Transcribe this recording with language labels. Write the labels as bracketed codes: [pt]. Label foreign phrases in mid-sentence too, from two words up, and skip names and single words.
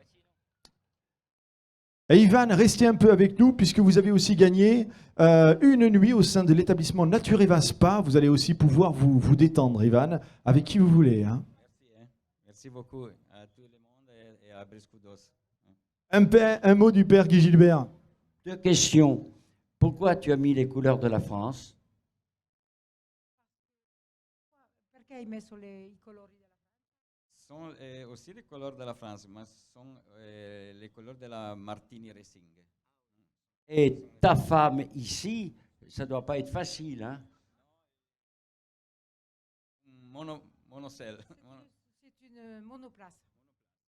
[fr] Et Ivan, restez un peu avec nous puisque vous avez aussi gagné une nuit au sein de l'établissement Natureva Spa. Vous allez aussi pouvoir vous détendre, Ivan, avec qui vous voulez. Hein. Merci beaucoup à tout le monde et à Brescudos. Un mot du père Guy Gilbert. 2 questions. Pourquoi tu as mis les couleurs de la France? [it] Perché hai messo i colori della [fr] Ce sont aussi les couleurs de la France, mais ce sont les couleurs de la Martini Racing. Et ta femme ici, ça ne doit pas être facile, hein? Monocelle. C'est une monoplace.